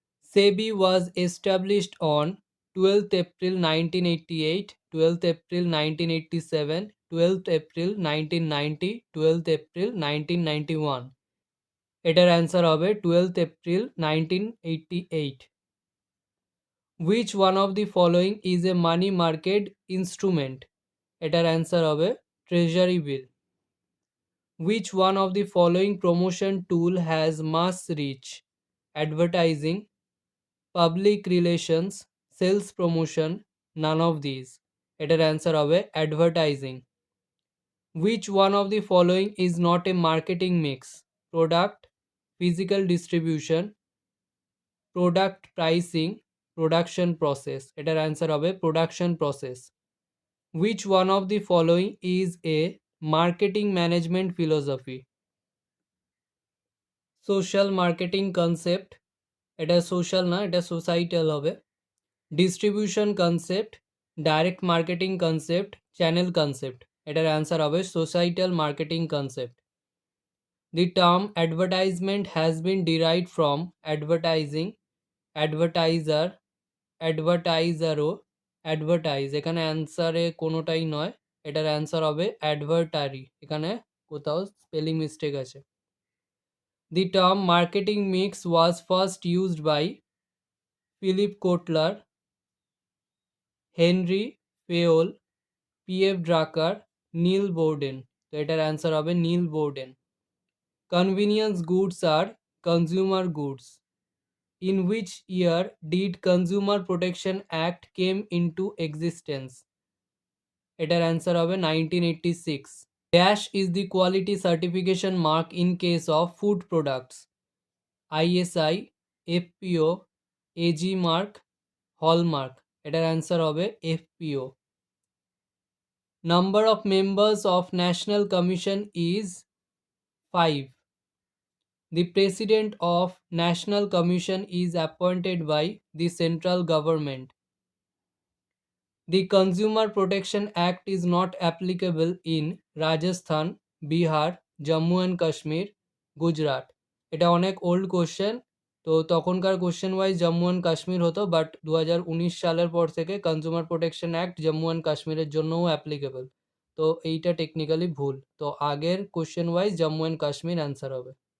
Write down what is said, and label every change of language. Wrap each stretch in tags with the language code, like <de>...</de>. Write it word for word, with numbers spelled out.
<en>SEBI was established on twelfth April nineteen eighty-eight, twelfth April nineteen eighty-seven, twelfth April nineteen ninety, twelfth April nineteen ninety-one.</en> <bn>এটার answer হবে twelfth April nineteen eighty eight.</bn> <en>Which one of the following is a money market instrument?</en> <bn>এটার answer হবে treasury bill.</bn> <en>Which one of the following promotion tool has mass reach? Advertising, public relations, sales promotion, none of these.</en> <bn>এটার answer হবে advertising.</bn> <en>Which one of the following is not a marketing mix? Product, physical distribution, product pricing, production process.</en> <bn>এটার answer হবে</bn> <en>Production process. Which one of the following is a marketing management philosophy?</en> <bn>Social marketing concept, এটা social না, এটা societal হবে।</bn> <en>Distribution concept, direct marketing concept, channel concept.</en> <bn>এটার answer হবে societal marketing concept.</bn> <en>The term advertisement has been derived from advertising, advertiser, advertisero, advertise.</en> <bn>এখানে অ্যান্সারে কোনোটাই নয়, এটার অ্যান্সার হবে অ্যাডভার্টারি. এখানে কোথাও স্পেলিং মিস্টেক আছে.</bn> <en>The term marketing mix was first used by Philip Kotler, Henry Fayol, P F Drucker, Neil Borden.</en> <bn>তো এটার অ্যান্সার হবে Neil বোর্ডেন.</bn> <en>Convenience goods are consumer goods. In which year did Consumer Protection Act came into existence?</en> <bn>এটার answer হবে</bn> <en>Nineteen eighty six. Dash is the quality certification mark in case of food products? ISI, FPO, AG mark, hallmark.</en> <bn>এটার answer হবে</bn> <en>FPO. Number of members of national commission is five. The President of National Commission is appointed by the central government. The Consumer Protection Act is not applicable in Rajasthan, Bihar, Jammu and Kashmir, Gujarat.</en> <bn>এটা অনেক old question, তো তখনকার question wise Jammu and Kashmir হতো, but দু হাজার উনিশ সালের পর থেকে consumer protection act Jammu and কাশ্মীরের জন্যও অ্যাপ্লিকেবল. তো এইটা টেকনিক্যালি ভুল, তো আগের question wise Jammu and Kashmir answer হবে.</bn>